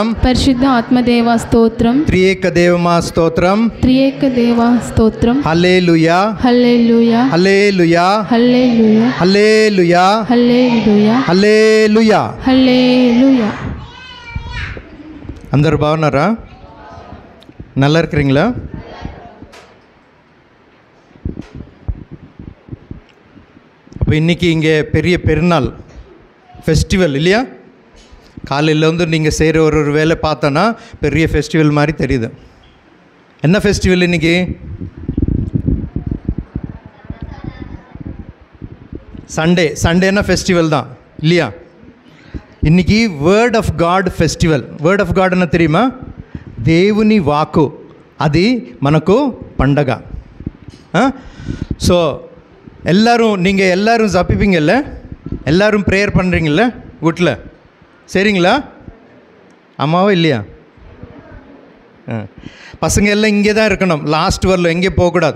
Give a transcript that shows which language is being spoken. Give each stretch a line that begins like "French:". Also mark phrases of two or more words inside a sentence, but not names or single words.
Telugu: పరిశుద్ధ ఆత్మదేవా స్తోత్రం, త్రియేక దేవమా స్తోత్రం, త్రియేక దేవా స్తోత్రం. హల్లెలూయా, హల్లెలూయా, హల్లెలూయా, హల్లెలూయా, హల్లెలూయా, హల్లెలూయా, హల్లెలూయా. హల్లెలూయా. అందరు బాగున్నారా?
Tamil: நல்லா இருக்கிறீங்களா? அப்போ இன்றைக்கி இங்கே பெரிய பெருநாள் ஃபெஸ்டிவல் இல்லையா? காலையில் வந்து நீங்கள் செய்கிற ஒரு வேலை பார்த்தோன்னா பெரிய ஃபெஸ்டிவல் மாதிரி தெரியுது. என்ன ஃபெஸ்டிவல் இன்றைக்கி? சண்டேனா ஃபெஸ்டிவல் தான் இல்லையா? இன்றைக்கி
English: word of God festival. word of God
Tamil: என்ன தெரியுமா?
Telugu: దేవుని వాక్కు, అది మనకు పండగ.
Tamil: ஸோ நீங்கள் எல்லோரும் ஜபிப்பீங்கல்ல, எல்லோரும் ப்ரேயர் பண்ணுறீங்கல்ல வீட்டில், சரிங்களா? ஆமாவா இல்லையா? பசங்க எல்லாம் இங்கே தான் இருக்கணும், லாஸ்ட் வரல எங்கே போகக்கூடாது.